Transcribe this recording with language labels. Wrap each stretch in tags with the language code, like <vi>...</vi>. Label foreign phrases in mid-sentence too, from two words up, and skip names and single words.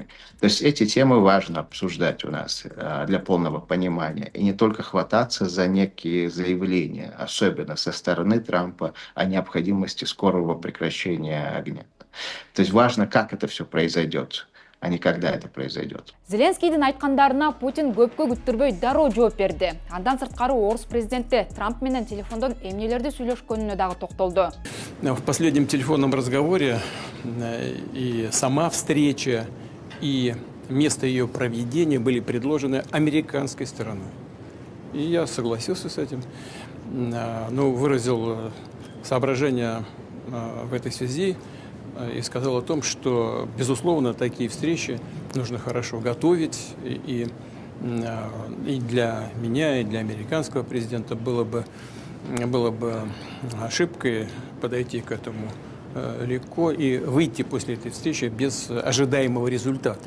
<ru>То есть эти темы важно обсуждать у нас для полного понимания. И не только хвататься за некие заявления, особенно со стороны Трампа, о необходимости скорого прекращения огня. То есть важно, как это все произойдет, а не когда это произойдет.</ru> <ky>Зеленскийдин айткандарына Путин көпкө күттүрбөй дароо жооп берди. Андан сырткары орус президенти Трамп менен телефондон эмнелерди сүйлөшкөнүнө дагы токтолду.</ky> <ru>В последнем телефонном разговоре и сама встреча, и место ее проведения были предложены американской стороной. И я согласился с этим, но выразил соображения в этой связи и сказал о том, что, безусловно, такие встречи нужно хорошо готовить, и для меня, и для американского президента было бы ошибкой подойти к этому легко и выйти после этой встречи без ожидаемого результата.</ru>